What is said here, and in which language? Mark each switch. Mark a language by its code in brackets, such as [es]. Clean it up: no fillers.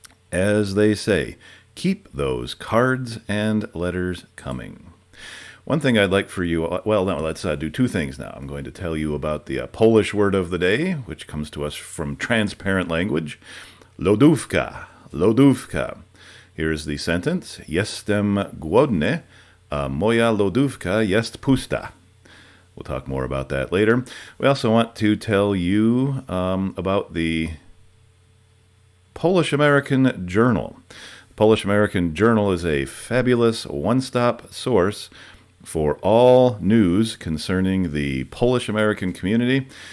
[en] As they say, keep those cards and letters coming. One thing I'd like for you, well, no, let's do two things now. I'm going to tell you about the Polish word of the day, which comes to us from Transparent Language, lodówka, lodówka. Here's the sentence, [pl] jestem głodny, a moja lodówka jest pusta. [en] We'll talk more about that later. We also want to tell you about the Polish American Journal. Polish American Journal is a fabulous one-stop source for all news concerning the Polish American community.